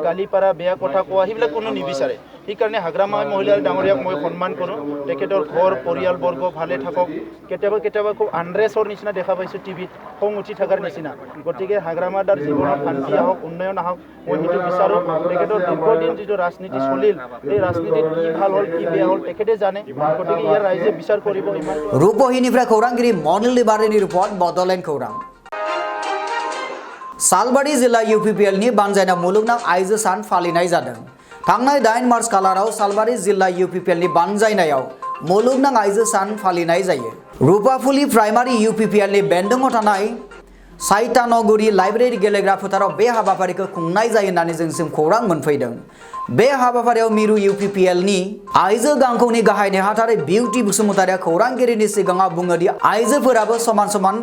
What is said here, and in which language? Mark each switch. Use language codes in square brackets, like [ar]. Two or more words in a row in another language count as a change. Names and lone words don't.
[as] গালি পাৰা বেয়া কথা কোৱা সেইবিলাক কোনো নিবিচাৰে সেইকাৰণে হাগ্ৰামা মহিলাৰ ডাঙৰীয়াক মই সন্মান কৰোঁ তেখেতৰ ঘৰ পৰিয়ালবৰ্গ ভালে থাকক কেতিয়াবা খুব আনৰেছৰ নিচিনা দেখা পাইছোঁ টিভিত খং উঠি থকাৰ নিচিনা গতিকে হাগ্ৰামাদাৰ জীৱনত শান্তি আহক উন্নয়ন আহক মই সেইটো বিচাৰোঁ তেখেতৰ দীৰ্ঘদিন যিটো ৰাজনীতি চলিল এই ৰাজনীতিত কি ভাল হ'ল কি বেয়া হ'ল তেখেতে জানে গতিকে ইয়াৰ ৰাইজে বিচাৰ কৰিব ইমান [brx] रूपहीनिफ्राय खौरांगिरि मनिल दिमारिनि रिपर्ट बडलेण्ड खौरां सालबारि जिल्ला UPPL नि बानजायना मुलुगनां आइजो सान फालिनाय जादों थांनाय 8 मार्च खालाराव सालबारि जिल्ला UPPL नि बानजायनायाव मुलुगनां आइजो सान फालिनाय जायो रुपाफुलि प्राइमारि UPPL नि बेन्दोंआव थानाय साइतानगुरि लाइब्रेरी गेलेग्रा फोथाराव बे हाबाफारिखौ खुंनाय जायो होननानै जोंसिम खौरां मोनफैदों बे हाबाफारियाव मिरु UPPL नि आइजो गांखौनि गाहाय नेहाथारि बिउटि बसुमतारिया खौरांगिरिनि सिगाङाव बुङो दि आइजोफोराबो समान समान